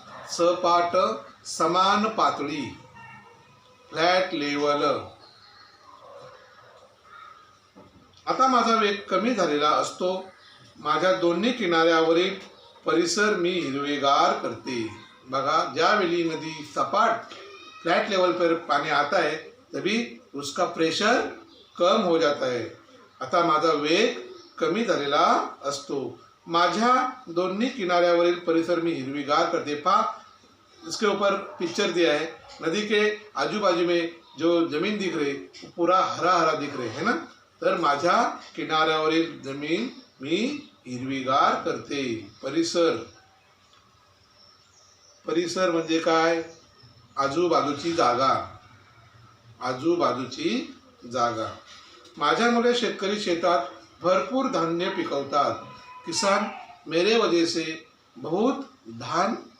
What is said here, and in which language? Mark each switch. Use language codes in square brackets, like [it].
[mr] सपाट, समान पातळी, फ्लॅट लेवल. आता माझा वेग कमी झालेला असतो. माझ्या दोन्ही किनाऱ्यावरील परिसर मी हिरवेगार करते. बघा, ज्यावेळी नदी सपाट, [hi] फ्लैट लेवल पर पानी आता है तभी उसका प्रेशर कम हो जाता है. [mr] आता माझा वेग कमी झालेला असतो. माझ्या दोन्ही किनाऱ्यावरील परिसर मी हिरवीगार करते. पहा, [hi] इसके ऊपर पिक्चर दिया है. नदी के आजू बाजू में जो जमीन दिख रही वो पूरा हरा हरा दिख रहे है ना. [mr] तर माझ्या किनाऱ्यावरील जमीन मी हिरवीगार करते. परिसर. परिसर म्हणजे काय? आजूबाजूची जागा. आजूबाजूची जागा. माझ्यामुळे शेतकरी शेतात भरपूर धान्य पिकवतात. [hi] किसान मेरे वजह से बहुत धान